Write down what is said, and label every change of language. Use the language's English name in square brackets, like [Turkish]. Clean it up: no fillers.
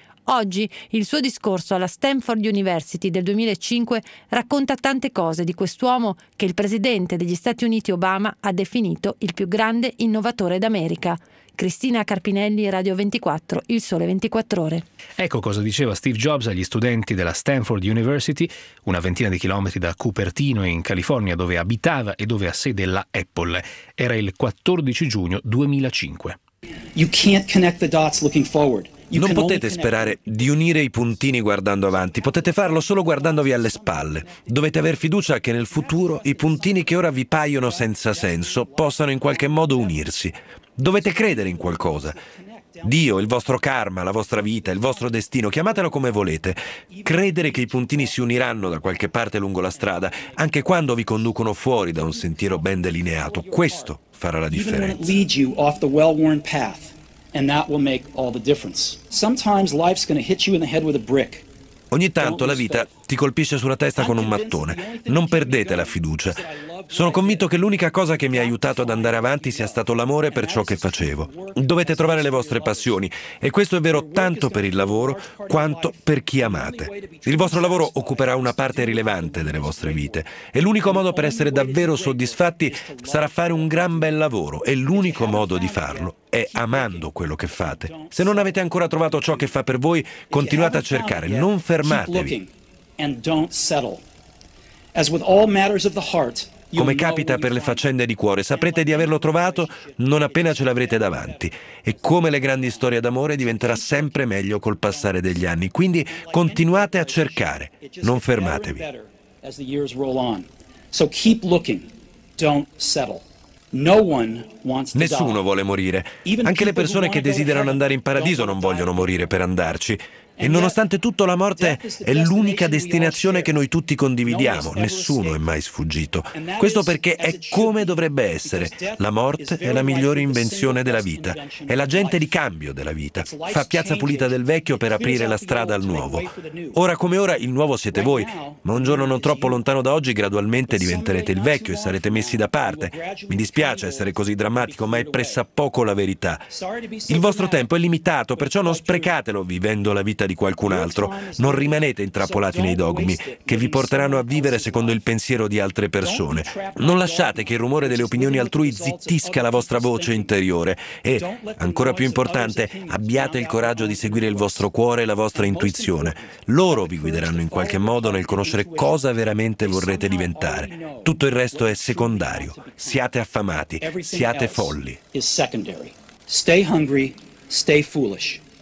[Italian] Oggi il suo discorso alla Stanford University del 2005 racconta tante cose di quest'uomo che il presidente degli Stati Uniti Obama ha definito il più grande innovatore d'America. Cristina Carpinelli, Radio 24, Il Sole 24 Ore. Ecco cosa diceva Steve Jobs agli studenti della Stanford University, una ventina di chilometri da Cupertino in California, dove abitava e dove ha sede la Apple. Era il 14 giugno 2005. [English] You can't connect the dots looking forward. [Italian] Non potete sperare di unire i puntini guardando avanti, potete farlo solo guardandovi alle spalle. Dovete aver fiducia che nel futuro i puntini che ora vi paiono senza senso possano in qualche modo unirsi. Dovete credere in qualcosa. Dio, il vostro karma, la vostra vita, il vostro destino, chiamatelo come volete. Credere che i puntini si uniranno da qualche parte lungo la strada, anche quando vi conducono fuori da un sentiero ben delineato, questo farà la differenza. [English] And that will make all the difference. Sometimes life's gonna hit you in the head with a brick. [Italian] Ogni tanto la vita ti colpisce sulla testa con un mattone. Non perdete la fiducia. Sono convinto che l'unica cosa che mi ha aiutato ad andare avanti sia stato l'amore per ciò che facevo. Dovete trovare le vostre passioni e questo è vero tanto per il lavoro quanto per chi amate. Il vostro lavoro occuperà una parte rilevante delle vostre vite e l'unico modo per essere davvero soddisfatti sarà fare un gran bel lavoro e l'unico modo di farlo è amando quello che fate. Se non avete ancora trovato ciò che fa per voi, continuate a cercare, non fermatevi. [English] And don't settle. As with all matters of the heart, [Italian] come capita per le faccende di cuore, saprete di averlo trovato non appena ce l'avrete davanti. E come le grandi storie d'amore diventerà sempre meglio col passare degli anni. Quindi continuate a cercare, non fermatevi. [English] So keep looking, don't settle. No one wants to die. [Italian] Nessuno vuole morire. Anche le persone che desiderano andare in paradiso non vogliono morire per andarci. E nonostante tutto, la morte è l'unica destinazione che noi tutti condividiamo. Nessuno è mai sfuggito. Questo perché è come dovrebbe essere. La morte è la migliore invenzione della vita. È l'agente di cambio della vita. Fa piazza pulita del vecchio per aprire la strada al nuovo. Ora come ora, il nuovo siete voi. Ma un giorno non troppo lontano da oggi, gradualmente diventerete il vecchio e sarete messi da parte. Mi dispiace essere così drammatico, ma è pressappoco la verità. Il vostro tempo è limitato, perciò non sprecatelo vivendo la vita di qualcun altro. Non rimanete intrappolati nei dogmi che vi porteranno a vivere secondo il pensiero di altre persone. Non lasciate che il rumore delle opinioni altrui zittisca la vostra voce interiore e, ancora più importante, abbiate il coraggio di seguire il vostro cuore e la vostra intuizione. Loro vi guideranno in qualche modo nel conoscere cosa veramente vorrete diventare. Tutto il resto è secondario. Siate affamati, siate folli. [English] Stay hungry, stay foolish.